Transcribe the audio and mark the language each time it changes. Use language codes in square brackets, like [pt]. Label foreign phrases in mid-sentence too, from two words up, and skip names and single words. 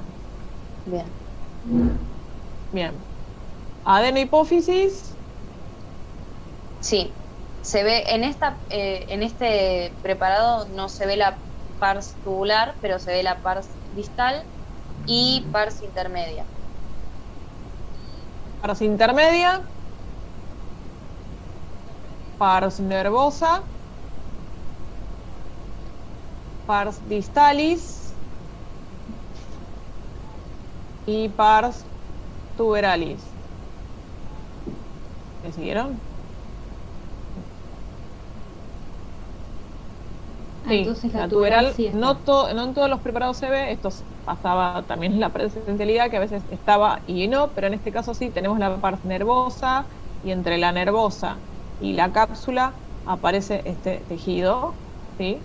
[es] Bien. Bien. Adenohipófisis. Sí, se ve en este preparado no se ve la [la] pars tubular, [es] pero se ve la [la] pars distal [es] y [la] pars intermedia. Pars intermedia. Pars nervosa. Pars distalis. Y pars tuberalis. [es] ¿Me siguieron? Sí, Entonces la tuberal sí está. no en todos los preparados se ve, esto pasaba también en la presencialidad, que a veces estaba y no, pero en este caso sí, tenemos la parte nervosa, y entre la nervosa y la cápsula aparece este tejido, ¿sí?